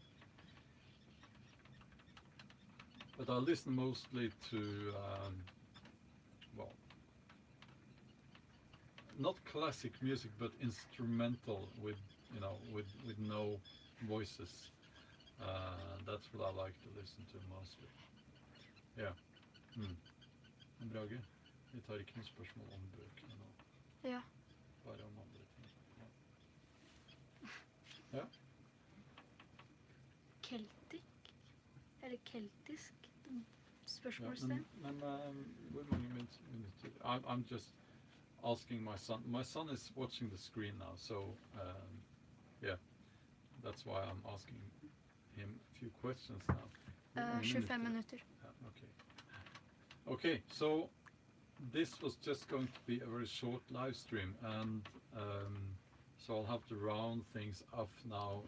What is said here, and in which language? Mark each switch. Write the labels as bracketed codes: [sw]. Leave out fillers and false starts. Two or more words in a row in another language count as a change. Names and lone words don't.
[en] But I listen mostly to, well, not classic music, but instrumental with, you know, with no voices. That's what I like to listen to mostly. Yeah. [no] Brage, vi tar ikke noe spørsmål om bøkene nå. Ja. Bare om andre ting. Ja. Celtic? Eller keltisk? Spørsmålstegn. Hvor mange minutter? [en] I'm just asking my son. My son is watching the screen now, so yeah, that's why I'm asking him a few questions now. [no] 25 minutter. [en] Yeah, okay. Okay, so this was just going to be a very short live stream, and so I'll have to round things off now.